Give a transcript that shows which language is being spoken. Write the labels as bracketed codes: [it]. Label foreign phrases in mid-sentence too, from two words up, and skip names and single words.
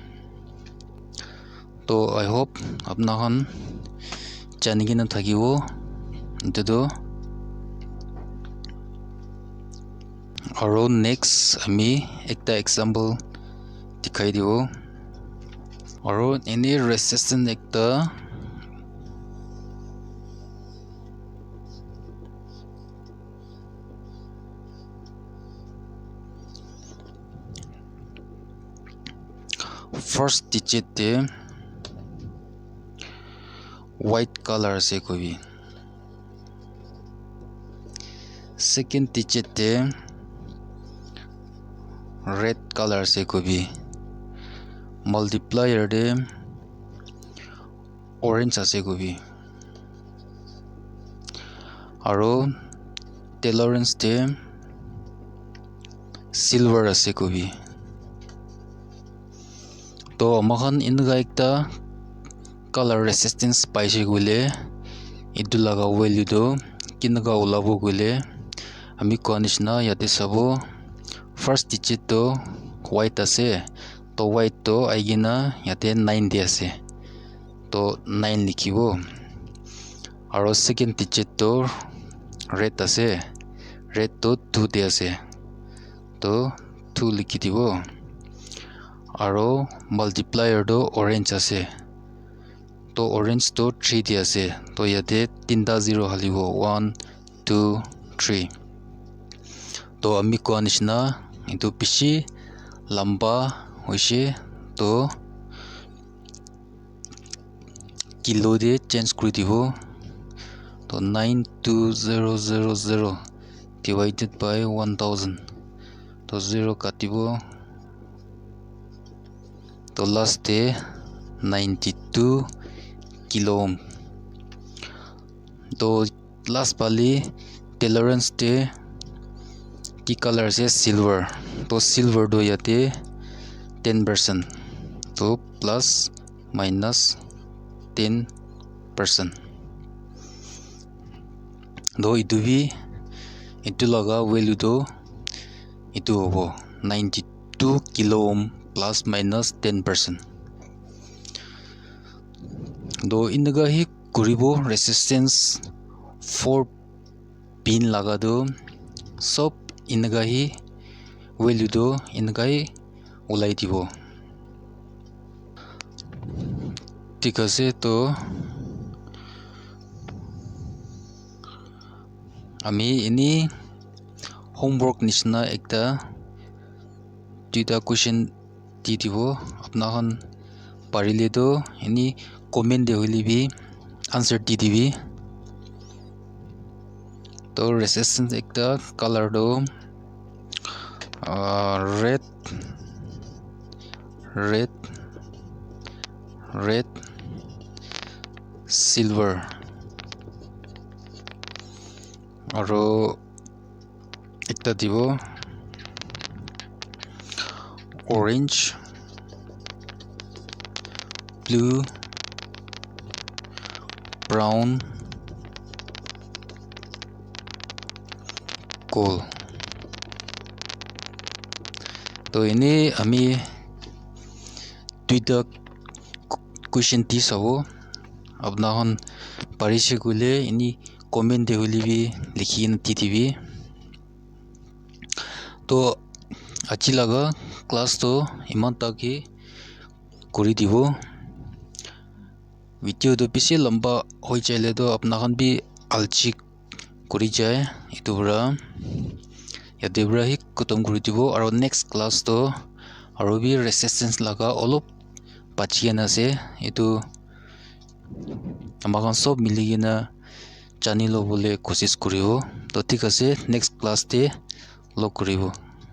[nag] to [en] I hope [nag] apna khan janigina thakibo itu do aro next ami ekta example dikhai dibo aro [en] any resistance [nag] ekta [en] first digit [nag] te [en] white color [nag] ase kobi [en] second digit [nag] te [en] red color [nag] ase kobi multiplier de orange ase kobi aro tolerance de silver ase kobi to amahan inga ekta [en] color resistance [nag] paise gule etu laga value do kinaga ulabo gule ami konishna yate sabo [en] first digit [nag] to white ase to white to aigina yate 9 de ase to 9 likhibo aro [en] second digit [nag] to red ase red to 2 de ase to 2 likhi dibo aro multiplier do orange ase to orange to 3 de ase to yate tinta zero halibo 1 2 3 to ami ko nishna etu bishi lamba hoise to kilo de change kuri dibo to 92000 [en] divided by [nag] 1000 to 0 katibo to last de 92 [en] kilo ohm [nag] to last pali tolerance de ki color se silver to silver do yate 10% to [en] plus minus [nag] 10% do itu bi itu laga value do itu hobo 92 [en] kilo ohm plus minus [nag] 10% do inaga hi kuribo resistance 4 pin laga do sob inaga hi value do inaga hi ulai dibo thik ase to ami eni homework nishna ekta duita question di dibo apna khan parile to eni comment de hoile bi answer di dibi to resistance ekta color do [en] red silver [nag] aro ekta dibo [en] orange blue brown gold [nag] to ini ami duita question di sabo apna khan parise gule ini comment de holi bi likhi na di dibi to achi laga class to iman tak hi kuri dibo video to bishi lamba hoi chaile to apna khan bi alchi kuri jai itu bra yate bra hi kutom kuri dibo aro [en] next class [nag] to aro bi resistance laga olop bachiena ase itu amakan sob miligina chani lo bole kosis kuribo to thik ase [en] next class [nag] te log kuribo